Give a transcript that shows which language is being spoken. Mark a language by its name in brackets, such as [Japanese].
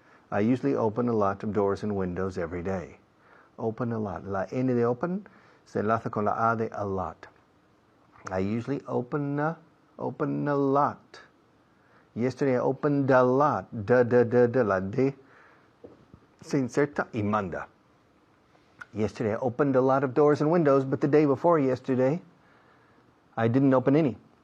[English] I usually open a lot of doors and windows every day. Open a lot. [Spanish] La N de open se enlaza con la A de a lot. [English] I usually open a lot. Yesterday I opened a lot. [Spanish] La D se inserta y manda. [English] Yesterday I opened a lot of doors and windows, but the day before yesterday I didn't open any.